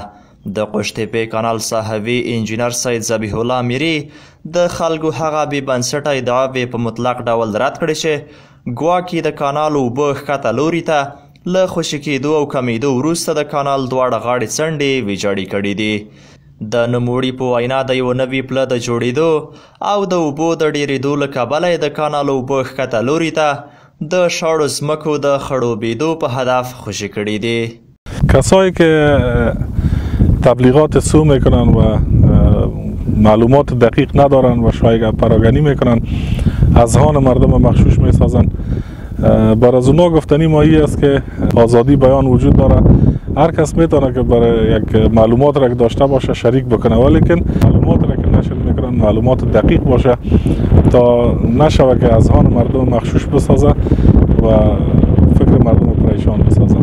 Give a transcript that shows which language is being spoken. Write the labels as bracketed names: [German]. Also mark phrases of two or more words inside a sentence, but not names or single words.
[Pashto] د قشتېپې کانال صاحبي انجینر سید ذبیح الله میری د خلکو هغه بې بنسټه ادعاوې په مطلق ډول رد کړې چې ګواکې د کانال اوبه ښکته لوري ته له خوشي کېدو او کمیدو وروسته د کانال دواړه غاړې څنډې ویجاړې کړي دي. د نوموړي په وینا د یو نوي پله د جوړېدو او د اوبو د ډېرېدو له کبله د کانال اوبه ښکته لوري ته د شاړو ځمکو د خړوبېدو په هدف خوشي کړي دي. [Persian] کسایی که تبلیغات سو میکنن و معلومات دقیق ندارن و شایعه پراگنی میکنن، اذهان مردم مغشوش میسازن. بر از اونا گفتنی ما این است که آزادی بیان وجود داره، هر کس میتونه که برای یک معلومات را که داشته باشه شریک بکنه، ولیکن معلومات را که نشر میکنن معلومات دقیق باشه تا نشوه که اذهان مردم مغشوش بسازه و فکر مردم پریشان بسازه.